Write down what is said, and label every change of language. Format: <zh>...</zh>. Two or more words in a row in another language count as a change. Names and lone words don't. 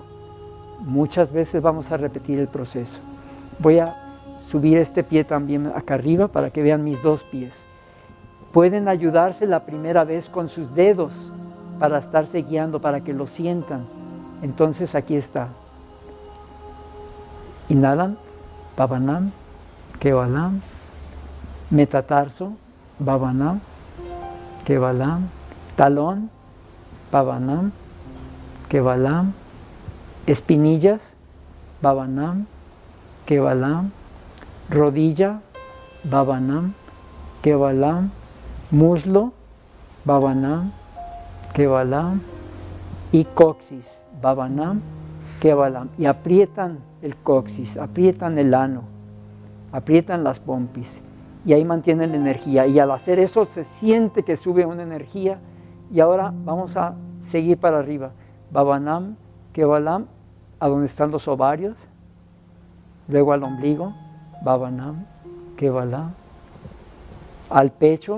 <es>Muchas veces vamos a repetir el proceso. Voy a subir este pie también acá arriba para que vean mis 2 pies. Pueden ayudarse la primera vez con sus dedos para estarse guiando, para que lo sientan. Entonces aquí está.</es> <sa>Inhalan, भवनम्, केवलम्, metatarso, Bhavanam, Kevalam, talón, भवनम्, केवलम्, espinillas, भवनम्, केवलम्, rodilla, भवनम्, केवलम्, muslo, भवनम्, केवलम्,</sa> <es>y coxis,</es> <sa>भवनम्, केवलम्.</sa> <es>Y aprietan el coxis, aprietan el ano, aprietan las pompis y ahí mantienen la energía. Y al hacer eso se siente que sube una energía. Y ahora vamos a seguir para arriba.</es> <sa>भवनम्, केवलम्,</sa> <es>a donde están los ovarios, luego al ombligo,</es> <sa>भवनम्, केवलम्,</sa> <es>al pecho.</es>